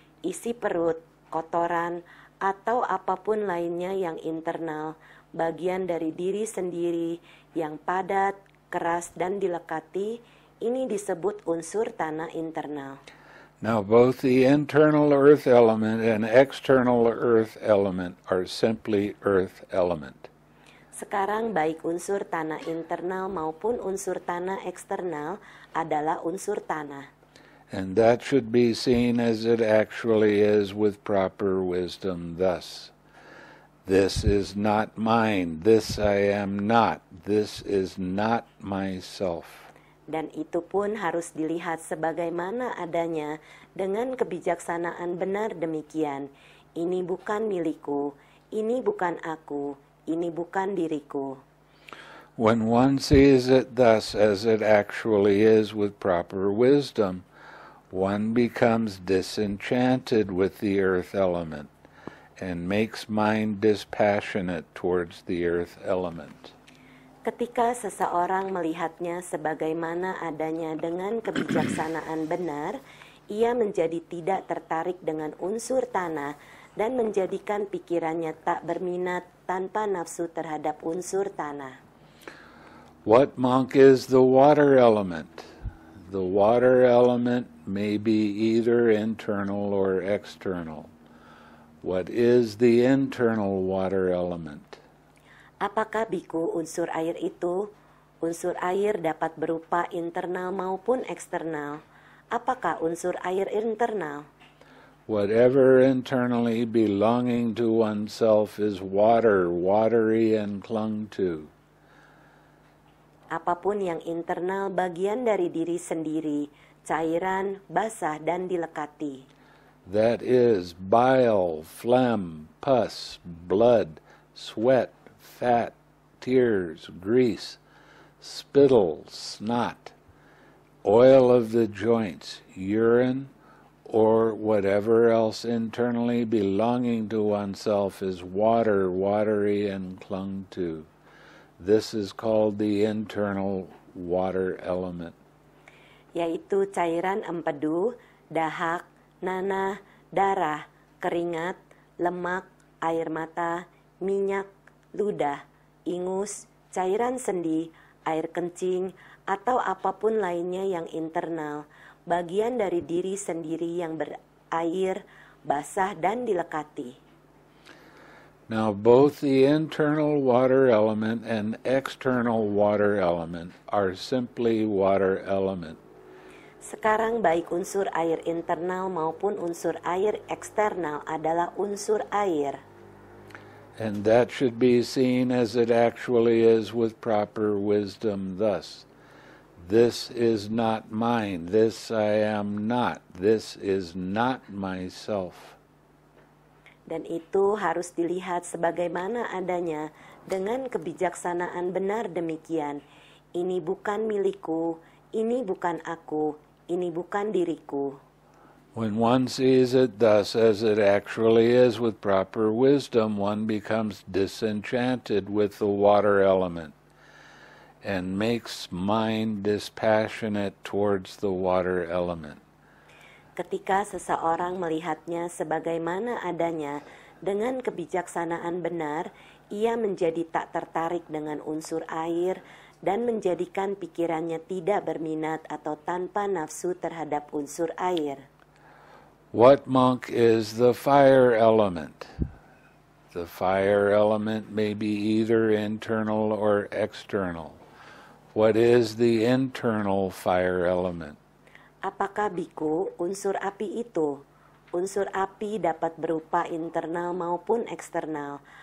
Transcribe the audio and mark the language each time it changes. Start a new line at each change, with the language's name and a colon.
Indonesian: isi perut, kotoran, atau apapun lainnya yang internal, bagian dari diri sendiri yang padat, keras, dan dilekati, ini disebut unsur tanah internal.
English: Now both the internal earth element and external earth element are simply earth element.
Indonesian: Sekarang baik unsur tanah internal maupun unsur tanah eksternal adalah unsur tanah.
English: And that should be seen as it actually is with proper wisdom thus. This is not mine, this I am not, this is not myself.
Indonesian: Dan itu pun harus dilihat sebagaimana adanya dengan kebijaksanaan benar demikian. Ini bukan milikku, ini bukan aku, ini bukan diriku.
English: When one sees it thus as it actually is with proper wisdom, one becomes disenchanted with the earth element and makes mind dispassionate towards the earth element.
Indonesian: Ketika seseorang melihatnya sebagaimana adanya dengan kebijaksanaan benar, ia menjadi tidak tertarik dengan unsur tanah dan menjadikan pikirannya tak berminat tanpa nafsu terhadap unsur tanah.
English: What, monk, is the water element? The water element may be either internal or external. What is the internal water element?
Indonesian: Apakah, biku, unsur air itu? Unsur air dapat berupa internal maupun eksternal. Apakah unsur air internal?
English: Whatever internally belonging to oneself is water, watery and clung to.
Indonesian: Apapun yang internal bagian dari diri sendiri, cairan, basah, dan dilekati.
English: That is bile, phlegm, pus, blood, sweat, fat, tears, grease, spittle, snot, oil of the joints, urine, or whatever else internally belonging to oneself is water, watery, and clung to. This is called the internal water element.
Indonesian: yaitu cairan empedu, dahak, nanah, darah, keringat, lemak, air mata, minyak, ludah, ingus, cairan sendi, air kencing, atau apapun lainnya yang internal, bagian dari diri sendiri yang berair, basah, dan dilekati.
English: Now both the internal water element and external water element are simply water element.
Indonesian: Sekarang baik unsur air internal maupun unsur air eksternal adalah unsur air.
English: And that should be seen as it actually is with proper wisdom thus. This is not mine, this I am not, this is not myself.
Indonesian: Dan itu harus dilihat sebagaimana adanya dengan kebijaksanaan benar demikian. Ini bukan milikku, ini bukan aku, ini bukan diriku.
English: When one sees it thus as it actually is with proper wisdom, one becomes disenchanted with the water element and makes mind dispassionate towards the water element.
Indonesian: Ketika seseorang melihatnya sebagaimana adanya dengan kebijaksanaan benar, ia menjadi tak tertarik dengan unsur air dan menjadikan pikirannya tidak berminat atau tanpa nafsu terhadap unsur air.
English: What monk is the fire element? The fire element may be either internal or external. What is the internal fire element?
Indonesian: Apakah biku unsur api itu? Unsur api dapat berupa internal maupun eksternal.